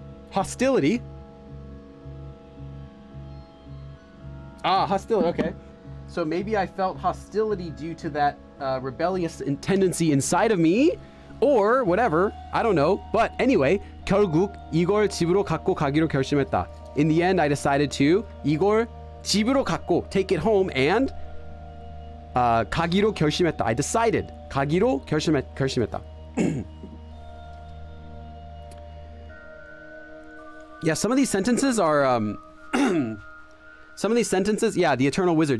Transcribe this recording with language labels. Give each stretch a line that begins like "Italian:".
English: Hostility. Hostility, okay. So maybe I felt hostility due to that rebellious tendency inside of me, or whatever, I don't know. But anyway,
Korean: 결국 이걸 집으로 갖고 가기로 결심했다.
English: In the end, I decided to
Korean: 이걸 집으로 갖고,
English: take it home, and
Korean: 가기로 결심했다.
English: I decided.
Korean: 가기로 결심했다.
English: Yeah, some of these sentences are, the Eternal Wizard.